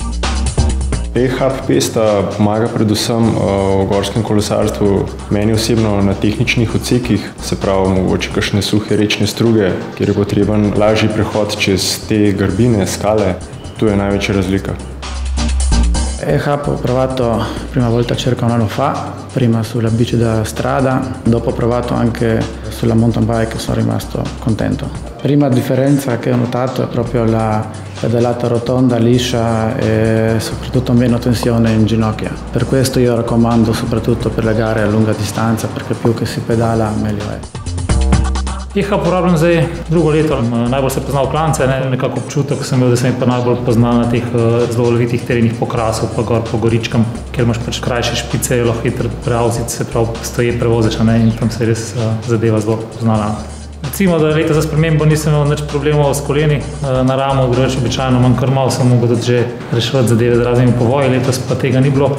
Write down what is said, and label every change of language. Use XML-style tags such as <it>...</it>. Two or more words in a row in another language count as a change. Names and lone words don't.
<sl>E-hub pesta pomaga predvsem v gorskem kolesarstvu, meni osebno na tehničnih odsekih, se pravi mogoče kakšne suhe rečne struge, kjer je potreben lažji prehod čez te grbine, skale. Tu je največja razlika.</sl> <it>E-hub ho provato prima volta circa un anno fa, prima sulla bici da strada, dopo ho provato anche sulla</it> <en>mountain bike</en> <it>e sono rimasto contento. Prima differenza che ho notato è proprio la pedalata rotonda, liscia e soprattutto meno tensione in ginocchia. Per questo io raccomando soprattutto per le gare a lunga distanza, perché più che si pedala meglio è.</it> <sl>E-hub uporabljam zdaj drugo leto. Najbolj se poznal klance, nekako občutek sem imel, da se mi pa najbolj pozna na teh zelo lovitih terenih po Krasu, pa gor po Goričkem, kjer imaš pač krajše špice, lahko hitro preavzic, se pravi stoje prevoziš in tam se je res zadeva zelo poznala. Recimo, da leta za spremembo nisem imel nič problemov s koleni na ramo, drugače običajno manj kar malo sem mogel tudi že reševati zadeve z raznimi povoji, letos pa tega ni bilo.</sl>